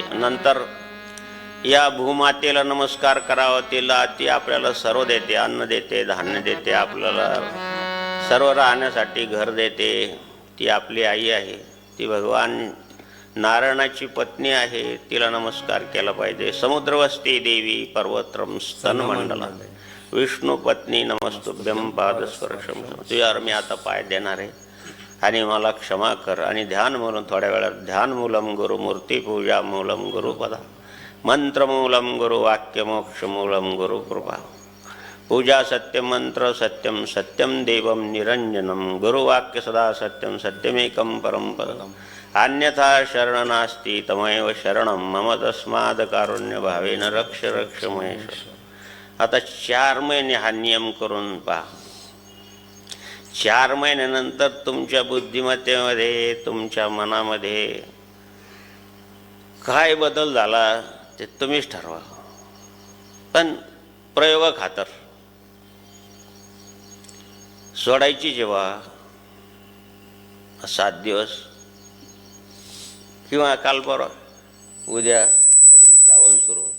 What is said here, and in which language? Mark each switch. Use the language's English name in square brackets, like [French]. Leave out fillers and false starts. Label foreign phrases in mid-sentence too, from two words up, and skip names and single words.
[Marathi] नंतर या भूमातेला नमस्कार करावा, तिला ती आपल्याला सर्व देते, अन्न देते, धान्य देते, आपल्याला सर्व राहण्यासाठी घर देते. ती आपली आई आहे, ती भगवान नारायणाची पत्नी आहे, तिला नमस्कार केला पाहिजे. [Sanskrit] समुद्रवस्ती देवी पर्वत्रम स्तनमंडला, विष्णू पत्नी नमस्तुभ्यं पादस्पर्शम. [Marathi] तुझ्यावर मी आता पाय देणार आहे आणि मला क्षमा कर. आणि ध्यान म्हणून थोड्या वेळात [Sanskrit] ध्यान मूलम गुरुमूर्ती पूजा मूलम गुरुपदा मंत्रमूलम गुरुवाक्यमोक्षमूलम गुरुकृपा पूजा सत्यम मंत्र सत्यम सत्यम देवम निरंजनम गुरुवाक्य सदा सत्यम सत्यमेकं परम पदम अन्यथा शरण नास्ति तमैव शरणं मम तस्माद् कारुण्य भावेन रक्ष रक्ष महेश. [Marathi] आता 4 महिने हा नियम करून पहा. 4 महिन्यानंतर तुमच्या बुद्धिमत्तेमध्ये तुमच्या मनामध्ये काय बदल झाला ते तुम्हीच ठरवा. पण प्रयोगाखातर सोडायची जेव्हा 7 दिवस किंवा काल परवा उद्यापासून श्रावण सुरू होतं.